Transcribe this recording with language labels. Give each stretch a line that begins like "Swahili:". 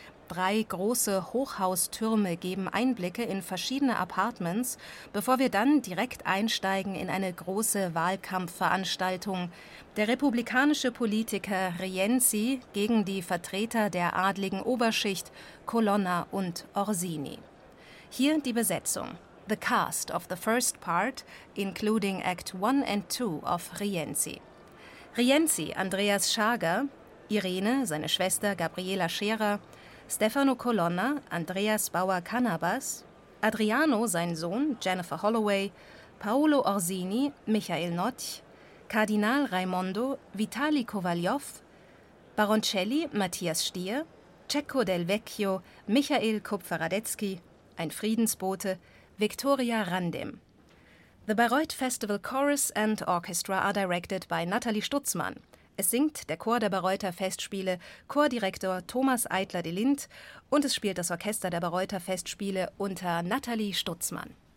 German: 3 große Hochhaustürme geben Einblicke in verschiedene Apartments, bevor wir dann direkt einsteigen in eine große Wahlkampfveranstaltung. Der republikanische Politiker Rienzi gegen die Vertreter der adligen Oberschicht Colonna und Orsini. Hier die Besetzung.
English: The cast of the first part, including Act 1 and 2 of Rienzi.
German: Rienzi, Andreas Schager, Irene, seine Schwester Gabriela Scherer, Stefano Colonna, Andreas Bauer Cannabas, Adriano, sein Sohn, Jennifer Holloway, Paolo Orsini, Michael Notch, Kardinal Raimondo, Vitali Kovaljov, Baroncelli, Matthias Stier, Cecco Del Vecchio, Michael Kupfer-Radetzky, ein Friedensbote, Victoria Randem.
English: The Bayreuth Festival Chorus and Orchestra are directed by Nathalie Stutzmann.
German: Es singt der Chor der Bayreuther Festspiele, Chordirektor Thomas Eitler-De Lindt, und es spielt das Orchester der Bayreuther Festspiele unter Nathalie Stutzmann.